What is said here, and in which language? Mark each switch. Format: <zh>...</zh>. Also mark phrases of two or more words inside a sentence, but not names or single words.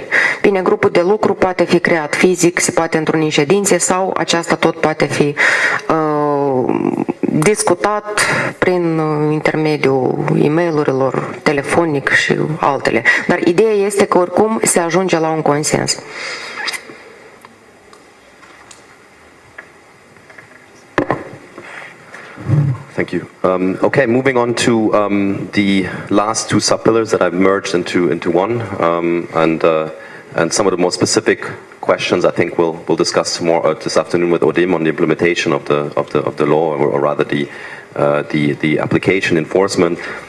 <ro>Bine, grupul de lucru poate fi creat fizic, se poate întruni în ședințe sau aceasta tot poate fi discutat prin intermediul e-mail-urilor, telefonic și altele. Dar ideea este că oricum se ajunge la un consens.</ro> <en>Thank you. Okay, moving on to the last two sub-pillars that I've merged into one, and some of the more specific questions I think we'll discuss tomorrow this afternoon with Odim on the implementation of the law, or rather the application enforcement.</en>